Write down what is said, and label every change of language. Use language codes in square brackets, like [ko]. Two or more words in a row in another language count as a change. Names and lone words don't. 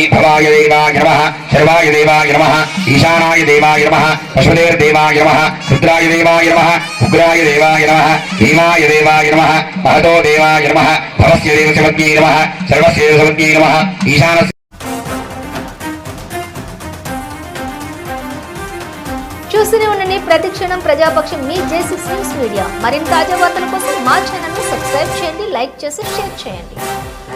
[sa] भवाय देवाय नमः, सर्वाय देवाय नमः, ईशानाय देवाय नमः, पशुदेवदेवाय नमः, रुद्राय देवाय नमः, उग्राय देवाय नमः, भीमाय देवाय नमः, महतो देवाय नमः, भवस्य देवसवज्ञे नमः, सर्वस्य देवसवज्ञे नमः, ईशानस्य। [te] చూస్తూనే ఉండండి ప్రతిక్షణం ప్రజాపక్షం మీ J6 న్యూస్ మీడియా. మరిన్ని తాజా వార్తల కోసం మా ఛానల్ ను సబ్స్క్రైబ్ చేయండి, లైక్ చేసి షేర్ చేయండి.